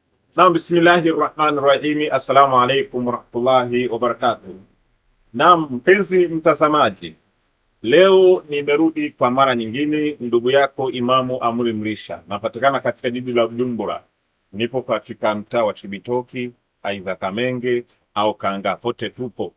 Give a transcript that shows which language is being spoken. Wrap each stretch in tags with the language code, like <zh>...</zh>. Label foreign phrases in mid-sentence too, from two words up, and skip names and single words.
<ar>نعم، بسم الله الرحمن الرحيم. السلام عليكم ورحمة الله وبركاته.</ar> <sw>Naam, mpenzi mtazamaji, leo nimerudi kwa mara nyingine, ndugu yako Imamu Amuri Mrisha. Napatikana katika jiji la Bujumbura, nipo katika mtaa wa Chibitoki, aidha Kamenge au Kanga, pote tupo.</sw>